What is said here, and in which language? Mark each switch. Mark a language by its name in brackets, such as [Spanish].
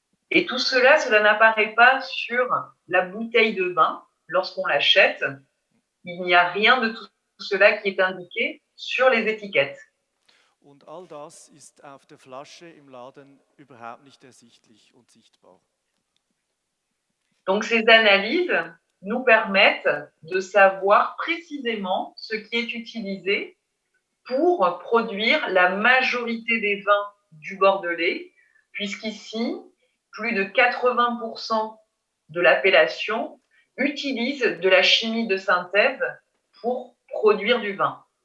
[French] Et tout cela, cela n'apparaît pas sur la bouteille de vin lorsqu'on l'achète. Il n'y a rien de tout cela qui est indiqué sur les étiquettes. [German] Und all das ist auf der Flasche im Laden überhaupt nicht ersichtlich und sichtbar. [French] Donc ces analyses nous permettent de savoir précisément ce qui est utilisé pour produire la majorité des vins du Bordelais, puisqu'ici, plus de 80% de l'appellation utilise de la chimie de synthèse pour produire du vin.